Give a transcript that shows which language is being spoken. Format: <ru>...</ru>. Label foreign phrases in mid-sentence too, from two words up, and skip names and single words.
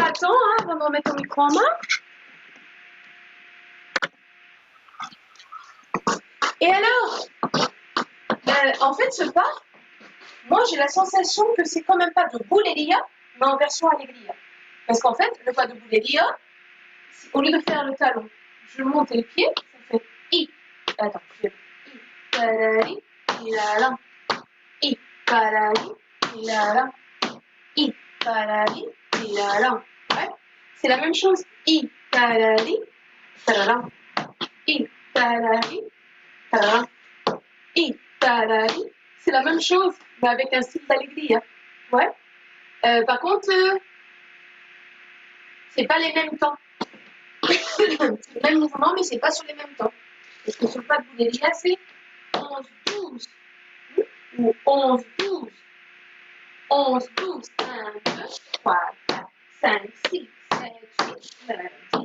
<fr>Attends, avant de remettre ton micro en main. Et alors, en fait, ce pas, moi j'ai la sensation que c'est quand même pas de Bouleria, mais en version Allegria. Parce qu'en fait, le pas de Bouleria, au lieu de faire le talon, je monte les pieds, ça fait I. Attends, je fais I, palali, ilalam. I, palali, ilalam. I, palali, ilalam. Ouais, c'est la même chose. I, palali, talalam. I, palali, talalam. I, palali. C'est la même chose, mais avec un style d'allegria. Ouais. Par contre, c'est pas les mêmes temps. C'est le même mouvement, mais c'est pas sur les mêmes temps. Parce que sur le pas de Bouleria, c'est 11, 12. Ou 11, 12. 11, 12, 1, 2, 3, 4, 5, 6, 7, 8, 9, 10.</fr>